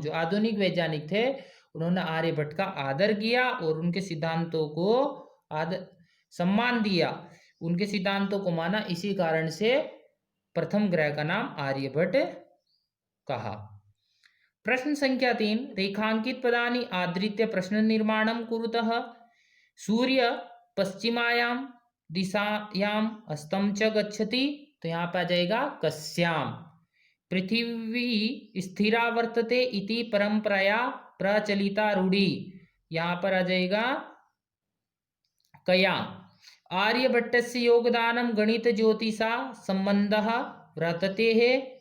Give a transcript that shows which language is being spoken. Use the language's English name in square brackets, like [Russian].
[Hindi] जो आधुनिक वैज्ञानिक थे उन्होंने आर्यभट्ट का आदर किया और उनके सिद्धांतों को सम्मान दिया, उनके सिद्धांतों को माना, इसी कारण से प्रथम ग्रह का नाम आर्यभट्ट कहा। प्रश्न संख्या 3, [Sanskrit] रेखांकित पदानि आधृत्य प्रश्न निर्माणं कुरुतः। सूर्य पश्चिमायां दिशायां अस्तं च गच्छति। [Hindi] तो यहाँ पे आ जाएगा [Sanskrit] कस्यां। पृथिवी स्थिरा वर्तते इति परंपराया प्रचलिता रूढ़ी। [Hindi] यहाँ पर आ जाएगा कया। [Sanskrit] आर्यभट्टस्य योगदानं गणित ज्योतिषा संबंधः वर्तते है।